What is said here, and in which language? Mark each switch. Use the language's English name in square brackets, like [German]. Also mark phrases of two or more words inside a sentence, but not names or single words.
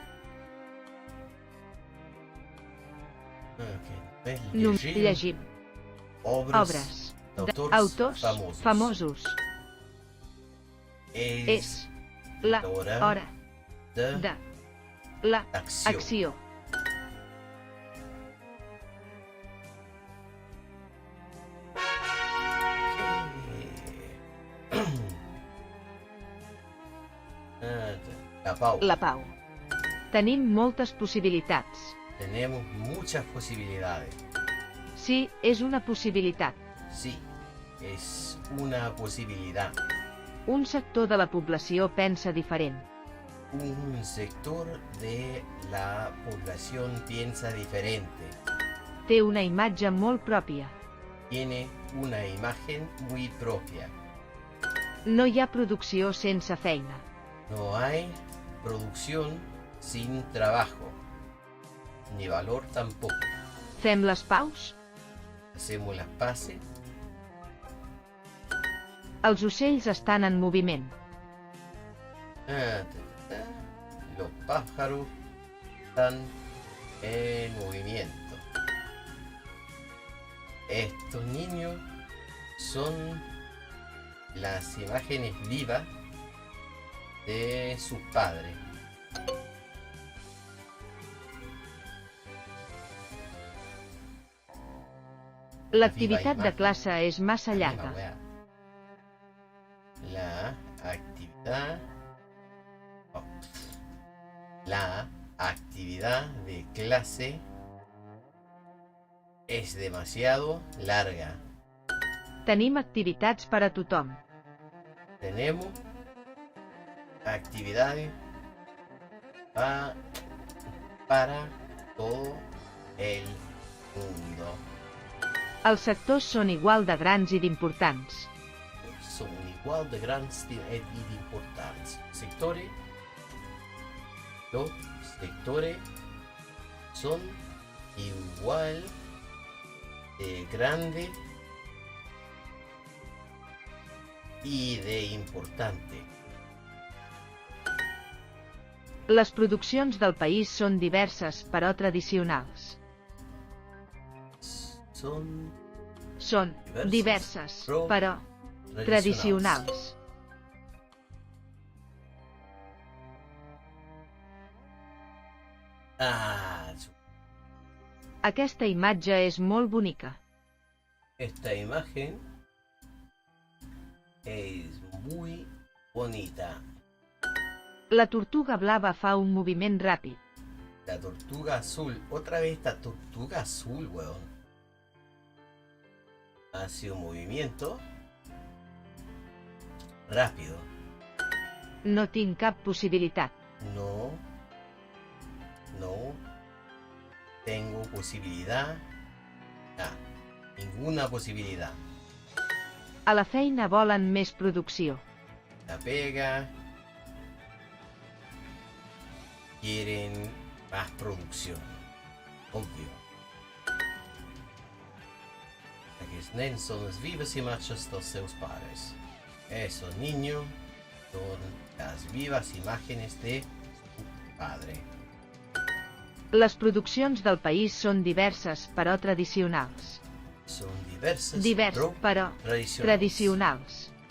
[Catalan] Llegim. Obres d'autors famosos. És la hora de l'acció. La pau. Tenim moltes possibilitats. [Spanish] Tenemos muchas posibilidades. [Catalan] Sí, és una possibilitat. [Spanish] Sí, es una posibilidad. [Catalan] Un sector de la població pensa diferent. [Spanish] Un sector de la población piensa diferente. [Catalan] Té una imatge molt pròpia. [Spanish] Tiene una imagen muy propia. [Catalan] No hi ha producció sense feina. [Spanish] No hay producción sin trabajo. Ni valor tampoco. [Catalan] Fem les paus? [Spanish] Hacemos las paces. [Catalan] Els ocells estan en moviment. [Spanish] Los pájaros están en movimiento. Estos niños son las imágenes vivas de sus padres. [Catalan] L'activitat de classe és massa llarga. [Spanish] La actividad de clase es demasiado larga. [Catalan] Tenim activitats per a tothom. [Spanish] Tenemos actividades para todo el mundo. [Catalan] Els sectors són igual de grans i d'importants. [Spanish] Son igual de grandes y de importantes. Los sectores son igual de grandes y de importantes. [Catalan] Les produccions del país són diverses, però tradicionals. Són diverses, però tradicionals. Aquesta imatge és molt bonica. [Spanish] Esta imagen es muy bonita. [Catalan] La tortuga blava fa un moviment ràpid. [Spanish] La tortuga azul. Otra vez esta tortuga azul, weón. Hace un movimiento rápido. [Catalan] No tinc cap possibilitat. [Spanish] No tengo posibilidad. Ninguna posibilidad. [Catalan] A la feina volen més producció. [Spanish] La pega. Quieren más producción. Obvio. [Catalan] Aquests nens són els vives imatges dels seus pares. [Spanish] Esos niños son las vivas imágenes de su padre. [Catalan] Les produccions del país són diverses, però tradicionals. Són diverses, però tradicionals.